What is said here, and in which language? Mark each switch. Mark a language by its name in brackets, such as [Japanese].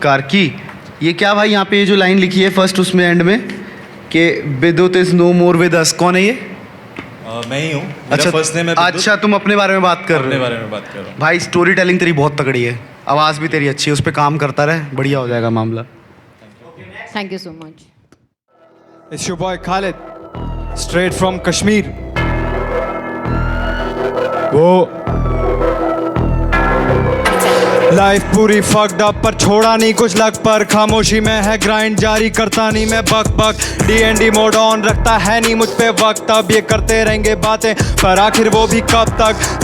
[Hindi] कार्की, ये क्या भाई यहाँ पे ये जो लाइन लिखी है फर्स्ट उसमें एंड में कि विद्युत [English] is no more with us, [Hindi] कौन है ये? मैं ही हूँ। अच्छा, फर्स्ट नेम है। अच्छा, तुम अपने बारे में बात कर रहे हो? अपने बारे में बात कर रहा हूँ भाई। स्टोरी टेलिंग तेरी बहुत तगड़ी है, आवाज़ भी तेरी अच्छी है, उस पर काम करता रहे, बढ़िया हो जाएगा मामला। [English] Thank you so much. It's your boy Khalid, straight from Kashmir. [Hindi] वो लाइफ पूरी फक्ड अप पर छोड़ा नहीं कुछ लग पर, खामोशी में है ग्राइंड जारी करता नहीं मैं बक बक। D&D मोड ऑन रखता है नहीं मुझ पे वक्त, अब ये करते रहेंगे बातें पर आखिर वो भी कब तक।